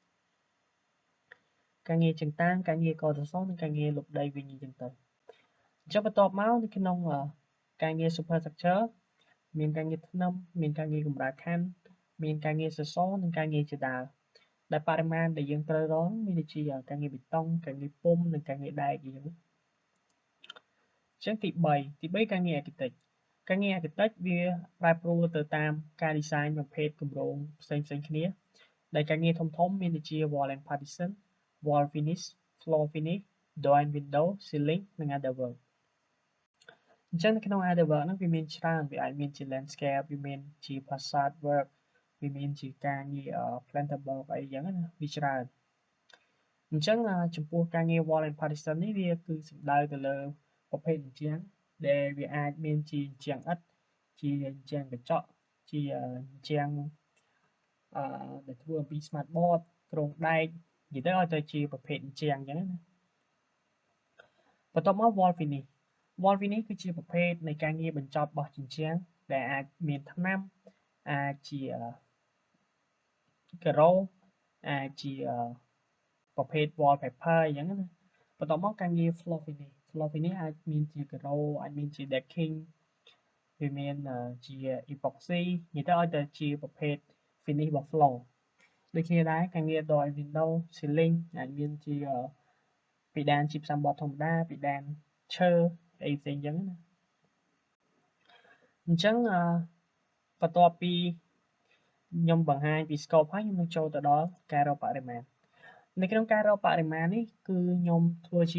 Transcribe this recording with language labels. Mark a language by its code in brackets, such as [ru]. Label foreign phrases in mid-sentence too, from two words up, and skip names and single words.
[km] ការងារជើងតាំងការងារកសសរនិងការងារលុបដីវិញអញ្ចឹងទៅអញ្ចឹងបន្ទាប់មកនៅក្នុងការងារ superstructure មានការងារថ្នាំមានការងារកម្រាលខណ្ឌមានការងារសសរនិងការងារជាដើមដែលបរិមាណដែល យើងត្រូវរកមានដូចជាការងារបេតុងការងារពុម្ពនិងការងារដែកអញ្ចឹងទី3ការងារ architect ការងារ architect វាប្រែប្រួលទៅតាមការ design ប្រភេទគម្រោ ងផ្សេងៗគ្នាដែលការងារធំៗមានដូចជា [en] wall and partition wall finish floor finish door and window ceiling [km] និង [en] other work [km] អញ្ចឹងនៅ ក្នុង [en] other work [km] ហ្នឹងវាមានច្រើនវាអាចមានជា landscape វាមានជា [en] facade work [km] វាមានជាការងារ plantable អីចឹងណាវាច្រើនអញ្ចឹងចំពោះការងារ [en] wall and partition [km] នេះវាគឺសំដៅទៅលើប្រភេទអញ្ចឹងដែលវាអាចមានជាអញ្ចឹងឥដ្ឋជាអញ្ចឹងកញ្ចក់ជាអញ្ចឹងដែលធ្វើអំពី [en] smart board [km] គ្រោងដែកនិយាយទៅឲ្យទៅជាប្រភេទអញ្ចឹងអញ្ចឹងណា បន្ទាប់មក [en] wall finish wall finish [km] គឺជាប្រភេទនៃការងារបញ្ចប់របស់ជញ្ជាំងដែលអាចមានថ្នាំអាចជាការ៉ូអាចជាប្រភេទ wallpaper អញ្ចឹងណាបន្ទាប់មកការងារ [en] floor finish [km] អាចមានជាការ៉ូអាចមានជា decking វាមានជា epoxy និ យាយទៅឲ្យតែជាប្រភេទ finish របស់ floor ដូចគ្នាដែរការងារ [en] door and window ceiling [km] អាចមានជាពីដានជីបសំបត្តិធម្មតាពីដានឈើអីផ្សេងអញ្ចឹងណាអញ្ចឹង បន្ទាប់ពីខ្ញុំបង្ហាញពី scope ហើយខ្ញុំនឹងចូលទៅដល់ការរកបរិមាណនៅក្នុងការរកបរិមាណនេះគឺខ្ញុំធ្វើជា